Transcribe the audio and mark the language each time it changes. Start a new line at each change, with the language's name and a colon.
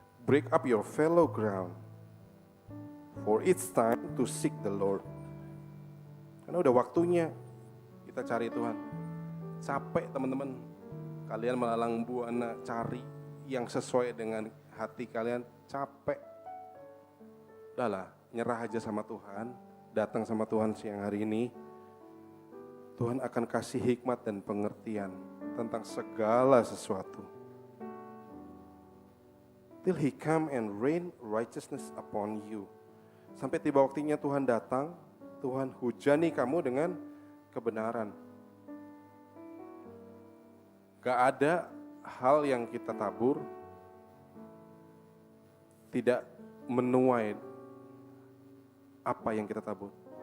English: Break up your fallow ground, for it's time to seek the Lord.
Indonesian: Karena udah waktunya kita cari Tuhan. Capek teman-teman, kalian melalang buana cari yang sesuai dengan hati kalian, capek. Udahlah, nyerah aja sama Tuhan, datang sama Tuhan siang hari ini. Tuhan akan kasih hikmat dan pengertian tentang segala sesuatu.
English: Till He come and rain righteousness upon you.
Indonesian: Sampai tiba waktunya Tuhan datang, Tuhan hujani kamu dengan kebenaran. Gak ada hal yang kita tabur tidak menuai apa yang kita tabur.